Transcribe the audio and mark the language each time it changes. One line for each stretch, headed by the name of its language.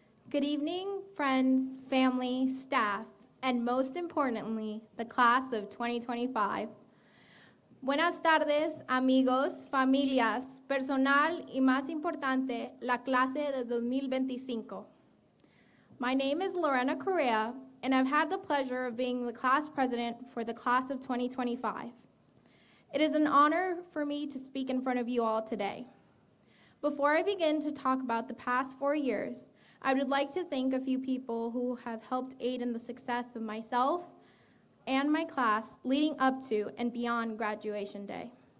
English: Good evening, friends, family, staff, and most importantly, the class of 2025.
Spanish: Buenas tardes, amigos, familias, personal y más importante, la clase de 2025.
English: My name is Lorena Correa, and I've had the pleasure of being the class president for the class of 2025. It is an honor for me to speak in front of you all today. Before I begin to talk about the past 4 years, I would like to thank a few people who have helped aid in the success of myself and my class leading up to and beyond graduation day.